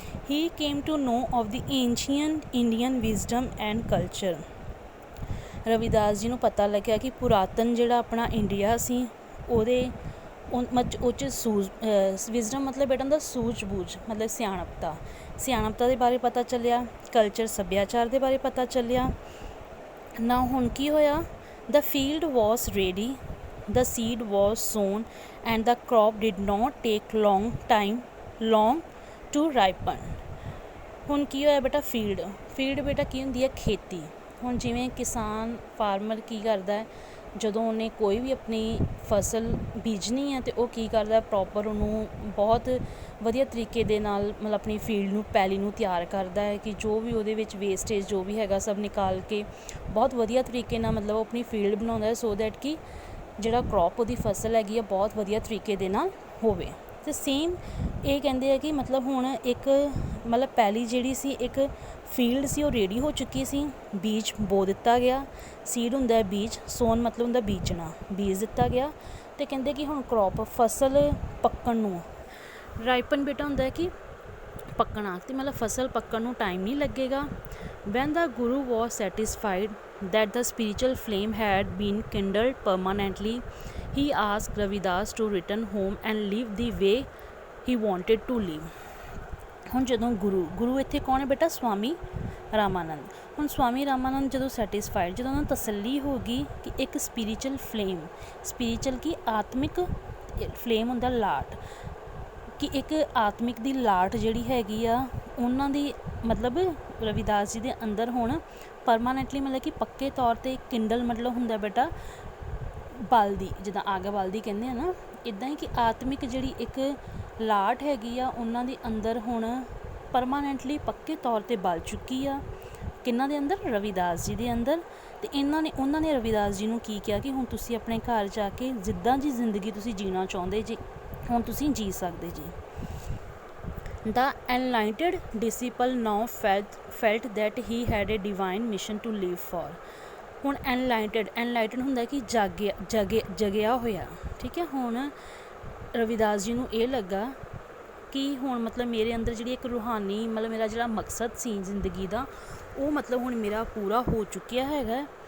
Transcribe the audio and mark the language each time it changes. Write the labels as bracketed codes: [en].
[en] he came to know of the ancient Indian wisdom and culture, [pa] Ravidas ji ਨੂੰ ਪਤਾ ਲੱਗਿਆ ਕਿ ਪੁਰਾਤਨ ਜਿਹੜਾ ਆਪਣਾ ਇੰਡੀਆ ਸੀ ਉਹ 'ਚ ਵਿਜ਼ਡਮ ਮਤਲਬ ਬੇਟਾ ਹੁੰਦਾ ਸੂਝ-ਬੂਝ, ਮਤਲਬ ਸਿਆਣਪਤਾ ਦੇ ਬਾਰੇ ਪਤਾ ਚੱਲਿਆ, ਕਲਚਰ ਸੱਭਿਆਚਾਰ ਦੇ ਬਾਰੇ ਪਤਾ ਚੱਲਿਆ। ਨਾ ਹੁਣ ਕੀ ਹੋਇਆ? [en] The field was ready, the seed was sown, and the crop did not take long to ripen. [pa] ਹੁਣ ਕੀ ਹੋਇਆ ਬੇਟਾ? ਫੀਲਡ ਬੇਟਾ ਕੀ ਹੁੰਦੀ ਹੈ? ਖੇਤੀ। ਹੁਣ ਜਿਵੇਂ ਕਿਸਾਨ ਫਾਰਮਰ ਕੀ ਕਰਦਾ ਹੈ, ਜਦੋਂ ਉਹਨੇ ਕੋਈ ਵੀ ਆਪਣੀ ਫਸਲ ਬੀਜਣੀ ਹੈ ਅਤੇ ਉਹ ਕੀ ਕਰਦਾ, ਪ੍ਰੋਪਰ ਉਹਨੂੰ ਬਹੁਤ ਵਧੀਆ ਤਰੀਕੇ ਦੇ ਨਾਲ ਮਤਲਬ ਆਪਣੀ ਫੀਲਡ ਨੂੰ, ਪੈਲੀ ਨੂੰ ਤਿਆਰ ਕਰਦਾ ਹੈ ਕਿ ਜੋ ਵੀ ਉਹਦੇ ਵਿੱਚ ਵੇਸਟੇਜ ਜੋ ਵੀ ਹੈਗਾ ਸਭ ਨਿਕਾਲ ਕੇ ਬਹੁਤ ਵਧੀਆ ਤਰੀਕੇ ਨਾਲ ਮਤਲਬ ਉਹ ਆਪਣੀ ਫੀਲਡ ਬਣਾਉਂਦਾ ਹੈ, ਸੋ ਦੈਟ ਕਿ ਜਿਹੜਾ ਕ੍ਰੌਪ ਉਹਦੀ ਫਸਲ ਹੈਗੀ ਆ ਬਹੁਤ ਵਧੀਆ ਤਰੀਕੇ ਦੇ ਨਾਲ ਹੋਵੇ। ਅਤੇ ਸੇਮ ਇਹ ਕਹਿੰਦੇ ਆ ਕਿ ਮਤਲਬ ਹੁਣ ਇੱਕ ਮਤਲਬ ਪੈਲੀ ਜਿਹੜੀ ਸੀ, ਇੱਕ ਫੀਲਡ ਸੀ, ਉਹ ਰੈਡੀ ਹੋ ਚੁੱਕੀ ਸੀ, ਬੀਜ ਬੋ ਦਿੱਤਾ ਗਿਆ। ਸੀਡ ਹੁੰਦਾ ਹੈ ਬੀਜ, ਸੋਨ ਮਤਲਬ ਹੁੰਦਾ ਬੀਜਣਾ, ਬੀਜ ਦਿੱਤਾ ਗਿਆ। ਅਤੇ ਕਹਿੰਦੇ ਕਿ ਹੁਣ ਕ੍ਰੌਪ ਫਸਲ ਪੱਕਣ ਨੂੰ, ਰਾਈਪਨ ਬੇਟਾ ਹੁੰਦਾ ਹੈ ਕਿ ਪੱਕਣਾ, ਅਤੇ ਮਤਲਬ ਫਸਲ ਪੱਕਣ ਨੂੰ ਟਾਈਮ ਨਹੀਂ ਲੱਗੇਗਾ। [en] When the guru was satisfied that the spiritual flame had been kindled permanently, he asked Ravidas to return home and live the way he wanted to live. [pa] ਹੁਣ ਜਦੋਂ ਗੁਰੂ ਇੱਥੇ ਕੌਣ ਹੈ ਬੇਟਾ? ਸਵਾਮੀ ਰਾਮਾਨੰਦ। ਹੁਣ ਸਵਾਮੀ ਰਾਮਾਨੰਦ ਜਦੋਂ ਸੈਟਿਸਫਾਈਡ, ਜਦੋਂ ਉਹਨਾਂ ਨੂੰ ਤਸੱਲੀ ਹੋ ਗਈ ਕਿ ਇੱਕ ਸਪਿਰਿਚੁਅਲ ਕੀ ਆਤਮਿਕ ਫਲੇਮ ਹੁੰਦਾ ਲਾਟ, ਕਿ ਇੱਕ ਆਤਮਿਕ ਦੀ ਲਾਟ ਜਿਹੜੀ ਹੈਗੀ ਆ ਉਹਨਾਂ ਦੀ ਮਤਲਬ ਰਵਿਦਾਸ ਜੀ ਦੇ ਅੰਦਰ ਹੁਣ ਪਰਮਾਨੈਂਟਲੀ ਮਤਲਬ ਕਿ ਪੱਕੇ ਤੌਰ 'ਤੇ ਕਿੰਡਲ ਮਤਲਬ ਹੁੰਦਾ ਬੇਟਾ ਬਲਦੀ, ਜਿੱਦਾਂ ਅੱਗ ਬਲਦੀ ਕਹਿੰਦੇ ਆ ਨਾ, ਇੱਦਾਂ ਹੀ ਕਿ ਆਤਮਿਕ ਜਿਹੜੀ ਇੱਕ ਲਾਟ ਹੈਗੀ ਆ ਉਹਨਾਂ ਦੇ ਅੰਦਰ ਹੁਣ ਪਰਮਾਨੈਂਟਲੀ ਪੱਕੇ ਤੌਰ 'ਤੇ ਬਲ ਚੁੱਕੀ ਆ। ਕਿਹਨਾਂ ਦੇ ਅੰਦਰ? ਰਵਿਦਾਸ ਜੀ ਦੇ ਅੰਦਰ। ਅਤੇ ਉਹਨਾਂ ਨੇ ਰਵਿਦਾਸ ਜੀ ਨੂੰ ਕੀ ਕਿਹਾ ਕਿ ਹੁਣ ਤੁਸੀਂ ਆਪਣੇ ਘਰ ਜਾ ਕੇ ਜਿੱਦਾਂ ਦੀ ਜ਼ਿੰਦਗੀ ਤੁਸੀਂ ਜੀਣਾ ਚਾਹੁੰਦੇ ਜੀ, ਹੁਣ ਤੁਸੀਂ ਜੀ ਸਕਦੇ ਜੀ। [en] The enlightened disciple now felt that he had a divine mission to live for. [pa] ਹੁਣ enlightened ਹੁੰਦਾ ਕਿ ਜਗਿਆ ਹੋਇਆ, ਠੀਕ ਹੈ। ਹੁਣ ਰਵਿਦਾਸ ਜੀ ਨੂੰ ਇਹ ਲੱਗਾ ਕਿ ਹੁਣ ਮਤਲਬ ਮੇਰੇ ਅੰਦਰ ਜਿਹੜੀ ਇੱਕ ਰੂਹਾਨੀ ਮਤਲਬ ਮੇਰਾ ਜਿਹੜਾ ਮਕਸਦ ਸੀ ਜ਼ਿੰਦਗੀ ਦਾ, ਉਹ ਮਤਲਬ ਹੁਣ ਮੇਰਾ ਪੂਰਾ ਹੋ ਚੁੱਕਿਆ ਹੈਗਾ।